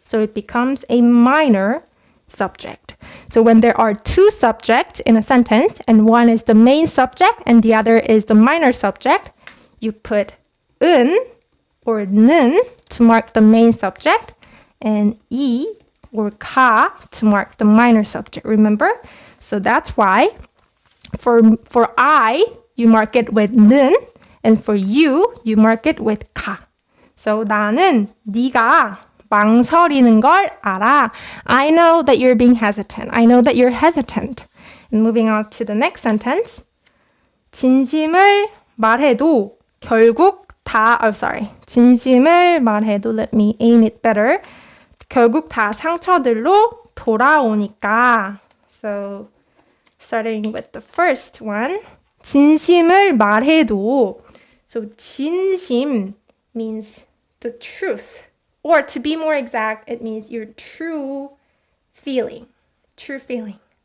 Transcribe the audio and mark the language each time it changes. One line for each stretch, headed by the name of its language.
English: So it becomes a minor subject. So when there are two subjects in a sentence, and one is the main subject and the other is the minor subject, you put 은 or 는 to mark the main subject, and 이 or 가 to mark the minor subject, remember? So that's why for I, you mark it with 는, and for you mark it with 가.
Korean: So 나는 네가 망설이는 걸 알아.
English: I know that you're being hesitant. I know that you're hesitant. And moving on to the next sentence.
Korean: 진심을 말해도 결국 진심을 말해도,
English: let me aim it better.
Korean: 결국 다 상처들로 돌아오니까.
English: So starting with the first one.
Korean: 진심을 말해도.
English: So 진심 means the truth. Or to be more exact, it means your true feeling. True feeling.